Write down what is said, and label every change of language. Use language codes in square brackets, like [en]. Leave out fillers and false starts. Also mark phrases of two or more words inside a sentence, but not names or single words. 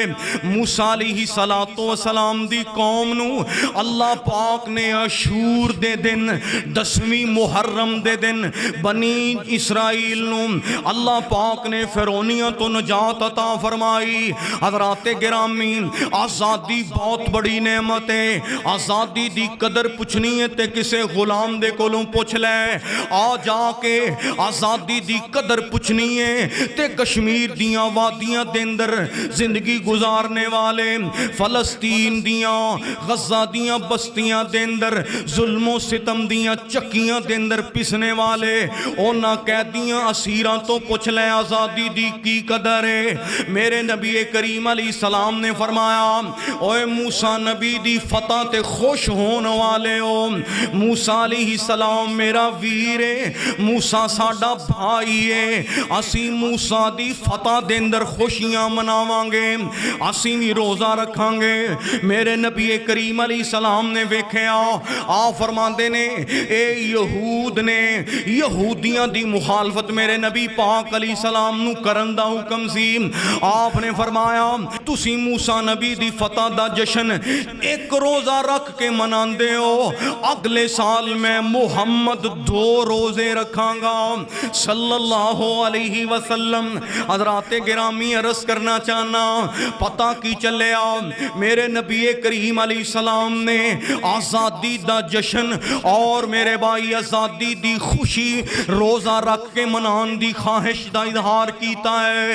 [pa] موسیٰ [ar] علیہ السلام [pa] دی قوم نو اللہ پاک نے عاشور دے دن 10ویں محرم دے دن بنی اسرائیل نو اللہ پاک نے فرعونیوں تو نجات عطا فرمائی۔ حضرات گرامی آزادی بہت بڑی نعمت ہے۔ آزادی دی قدر پوچھنی ہے تے کسے غلام دے کولوں پوچھ لے، آ جا کے آزادی دی قدر پوچھنی ہے تے کشمیر دیاں وادیاں دے اندر زندگی گزارنے والے، فلسطین دیاں غزہ دیاں بستیاں دے اندر ظلم و ستم دیاں چکیاں دے اندر پسنے والے اونا قیدیاں اسیراں تو پوچھ لیں آزادی دی کی قدر ہے۔ میرے نبی کریم [ar] علیہ السلام [pa] نے فرمایا اوے موسیٰ نبی دی فتح تے خوش ہونے والے ہو، موسیٰ [ar] علیہ السلام [pa] میرا ویر ہے، موسیٰ ساڈا بھائی ہے، اسی موسیٰ دی فتح دے اندر خوشیاں مناواں گے، اسی بھی روزہ رکھاں گے۔ میرے نبی کریم [ar] علیہ السلام [pa] نے ویکھیا آ فرماندے نے اے یہود نے یہودیاں دی مخالفت میرے نبی پاک [ar] علیہ السلام [pa] نو کرن دا حکم سی۔ آپ نے فرمایا تسی موسیٰ نبی دی فتح دا جشن ایک روزہ رکھ کے مناندے ہو، اگلے سال میں محمد 2 روزے رکھاں گا [ar] صلی اللہ علیہ وسلم۔ [pa] حضرات گرامی عرض کرنا چاہنا پتہ کی چلیا میرے نبی کریم [ar] علیہ السلام [pa] نے آزادی دا جشن اور میرے بھائی آزادی دی خوشی روزہ رکھ کے منان دی خواہش دا اظہار کیتا ہے۔